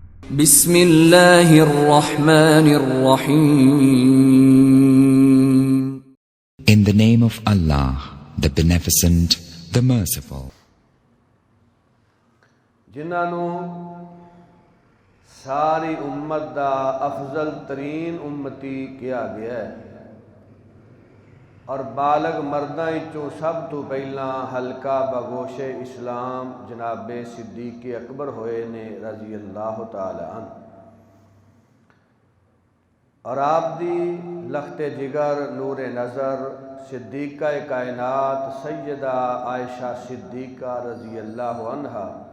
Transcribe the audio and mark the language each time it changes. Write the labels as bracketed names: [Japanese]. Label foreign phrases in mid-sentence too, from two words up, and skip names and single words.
[Arabic] بسم اللہ الرحمن الرحیم. [English] In the name of Allah, the Beneficent, the Merciful. [Punjabi] جنہاں نو ساری امت دا افضل ترین امتی کیا گیا ہے اور بالغ مرداں وچوں سب تو پہلاں حلقہ بگوش اسلام جناب صدیق اکبر ہوئے نے [Arabic] رضی اللہ تعالی عنہ، [Punjabi] اور آپ دی لخت جگر نور نظر صدیقہ کائنات سیدہ عائشہ صدیقہ [Arabic] رضی اللہ عنہا